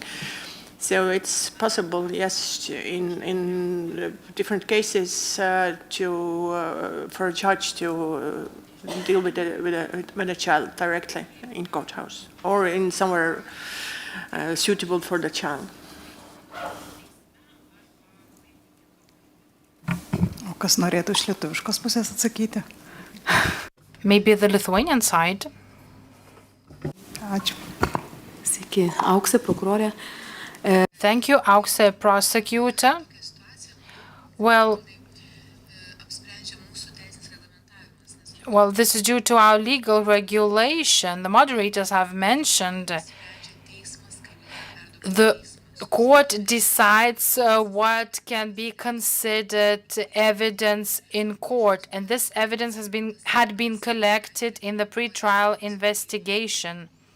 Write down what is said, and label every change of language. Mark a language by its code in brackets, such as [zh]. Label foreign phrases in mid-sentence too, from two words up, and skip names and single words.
[en] So it's possible, yes, in different cases for a judge to deal with a child directly in courthouse or in somewhere suitable for the child. [lt] O kas norėtų iš lietuviškos pusės atsakyti? [en] Maybe the Lithuanian side. [lt] Ačiū. Sveiki, Auksė, prokurorė. [en] Thank you, Auksė, prosecutor. Well, this is due to our legal regulation. The moderators have mentioned the court decides what can be considered evidence in court, and this evidence had been collected in the pretrial investigation.